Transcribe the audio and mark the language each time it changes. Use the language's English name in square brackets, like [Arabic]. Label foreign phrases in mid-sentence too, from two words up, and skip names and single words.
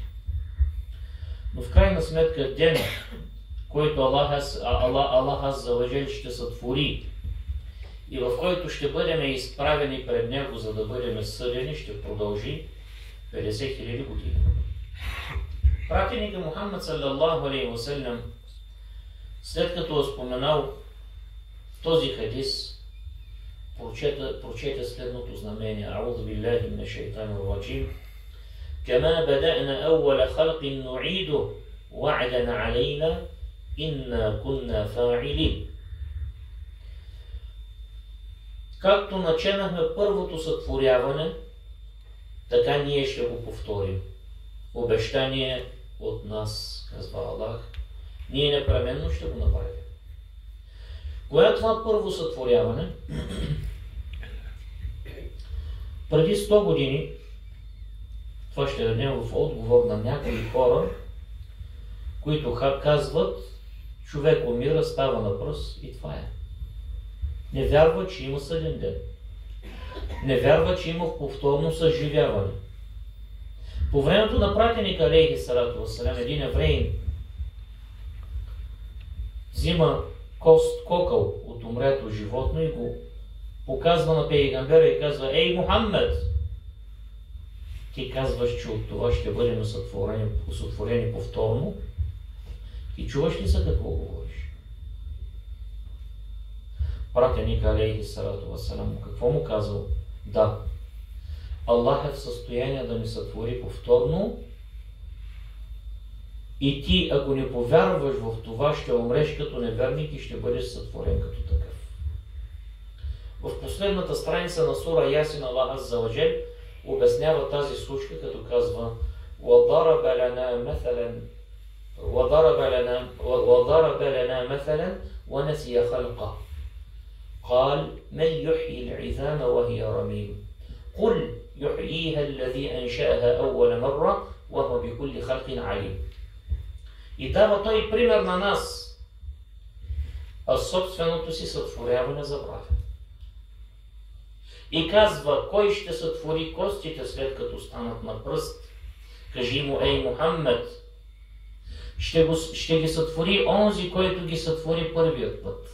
[Bulgarian] Но в крайна сметка дена, който Аллах [Arabic] عز وجل [Bulgarian] ще сътвори и в който ще бъдем изправени пред Него, за да бъдем съдени, ще продължи 50 000 години. Пратеника Мухаммад [Arabic] صلى الله عليه وسلم, [Bulgarian] след като е споменал този хадис, прочете следното знамение: [Arabic] أعوذ بالله من الشيطان الرجيم. كما بدأنا أول خلق نعيده وعدا علينا إنا كنا فاعلين. [Bulgarian] Както начинахме първото сътворяване, така ние ще го повторим. Обещание от нас, казва Аллах, ние непременно ще го направим. Кое е това първо сътворяване? Преди 100 години, това ще дадем в отговор на някои хора, които казват, човек умира, става на пръст и това е. Не вярва, че има съден ден. Не вярва, че има повторно съживяване. По времето на пратеника [Arabic] عليه الصلاة والسلام, [Bulgarian] един евреин взима кокъл от умрето животно и го показва на пейгамбера и казва: Ей, Мухаммед, ти казваш, че от това ще бъдем сътворени повторно. Ти чуваш ли са какво говориш? Пратеник [Arabic] عليه الصلاة والسلام [Bulgarian] какво му казал? Да, Аллах е в състояние да ни сътвори повторно и ти, ако не повярваш в това, ще умреш като неверник и ще бъдеш сътворен като такъв. В последната страница на сура Ясин Аллах [Arabic] عز وجل [Bulgarian] обяснява тази случка, като казва: [Arabic] وَضَرَبَ لَنَا مَثَلًا وَنَسِيَ خَلْقَهُ قال من يحيي العظام وهي رميم قُلْ يُحْيِيهَا الَّذِي أَنْشَأَهَا أَوَّلَ مَرَّةٍ وَهُوَ بِكُلِّ خَلْقٍ عَلِيمٌ. [Bulgarian] И дава той пример на нас, а собственото си сътворяване забравя. И казва, кой ще сътвори костите след като станат на пръст? Кажи му, ей Мухаммед, ще ги сътвори онзи, който ги сътвори първият път.